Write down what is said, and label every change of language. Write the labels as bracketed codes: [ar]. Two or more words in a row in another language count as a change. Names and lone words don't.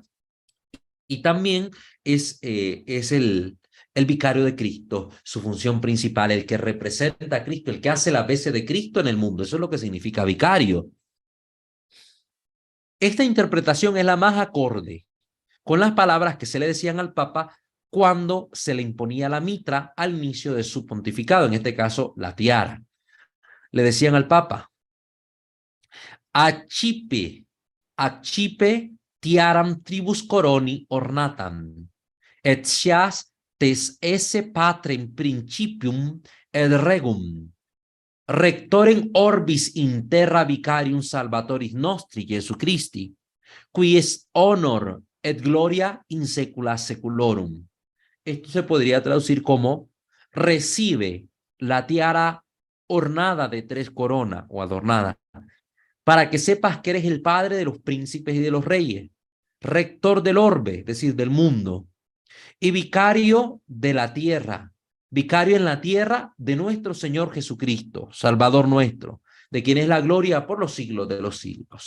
[es] Y también es el vicario de Cristo, su función principal, el que representa a Cristo, el que hace las veces de Cristo en el mundo. Eso es lo que significa vicario. Esta interpretación es la más acorde con las palabras que se le decían al Papa cuando se le imponía la mitra al inicio de su pontificado, en este caso la tiara. Le decían al Papa: [la] accipe tiaram tribus coroni ornatam, et scias tes esse patrem principium et regum, rectorem orbis in terra vicarium salvatoris nostri Jesu Christi, qui est honor et gloria in secula seculorum. [es] Esto se podría traducir como: recibe la tiara ornada de tres coronas o adornada, para que sepas que eres el padre de los príncipes y de los reyes, rector del orbe, es decir, del mundo, y vicario de la tierra, vicario en la tierra de nuestro Señor Jesucristo, Salvador nuestro, de quien es la gloria por los siglos de los siglos.